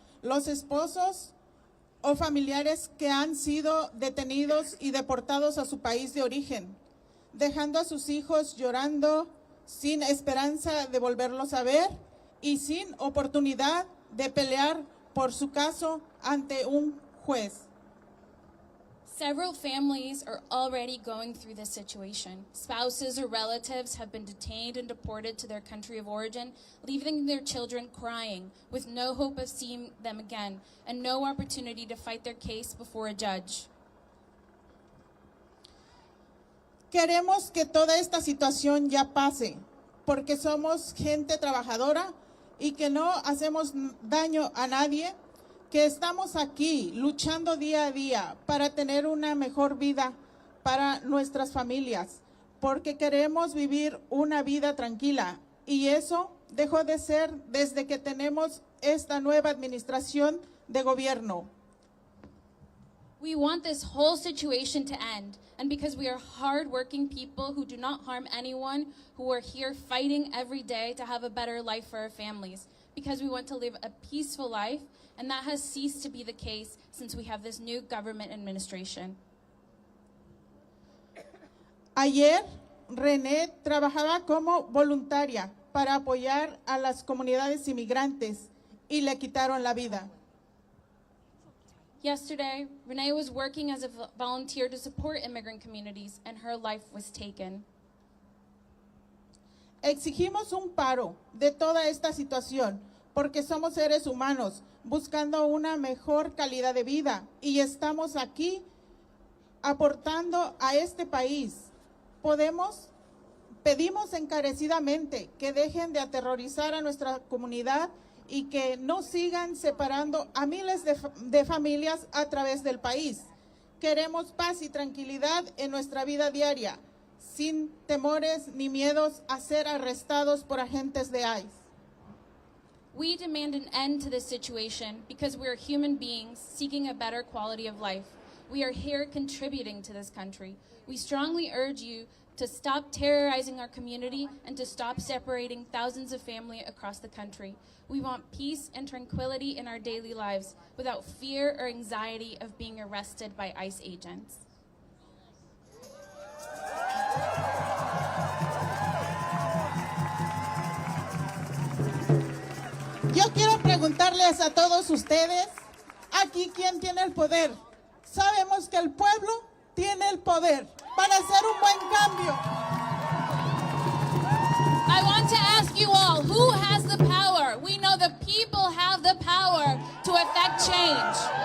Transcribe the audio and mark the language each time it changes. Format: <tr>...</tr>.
<es>Los esposos o familiares que han sido detenidos y deportados a su país de origen. dejando a sus hijos llorando sin esperanza de volverlos a ver y sin oportunidad de pelear por su caso ante un juez.</es> <en>Several families are already going through this situation. Spouses or relatives have been detained and deported to their country of origin, leaving their children crying with no hope of seeing them again and no opportunity to fight their case before a judge.</en> <es>Queremos que toda esta situación ya pase, porque somos gente trabajadora y que no hacemos daño a nadie, que estamos aquí luchando día a día para tener una mejor vida para nuestras familias, porque queremos vivir una vida tranquila y eso dejó de ser desde que tenemos esta nueva administración de gobierno.</es> <en>We want this whole situation to end, and because we are hard-working people who do not harm anyone, who are here fighting every day to have a better life for our families, because we want to live a peaceful life, and that has ceased to be the case since we have this new government administration.</en> <es>Ayer, René trabajaba como voluntaria para apoyar a las comunidades inmigrantes y le quitaron la vida.</es> <en>Yesterday, Renee was working as a volunteer to support immigrant communities, and her life was taken.</en> <es>Exigimos un paro de toda esta situación porque somos seres humanos buscando una mejor calidad de vida y estamos aquí aportando a este país. Pedimos encarecidamente que dejen de aterrorizar a nuestra comunidad y que no sigan separando a miles de familias a través del país. Queremos paz y tranquilidad en nuestra vida diaria, sin temores ni miedos a ser arrestados por agentes de ICE.</es> <en>We demand an end to this situation because we are human beings seeking a better quality of life. We are here contributing to this country. We strongly urge you to stop terrorizing our community and to stop separating thousands of families across the country. We want peace and tranquility in our daily lives without fear or anxiety of being arrested by ICE agents.</en> <es>Yo quiero preguntarles a todos ustedes, aquí, ¿quién tiene el poder? Sabemos que el pueblo tiene el poder para hacer un buen cambio.</es> <en>I want to ask you all, who has the power? We know the people have the power to affect change.</en>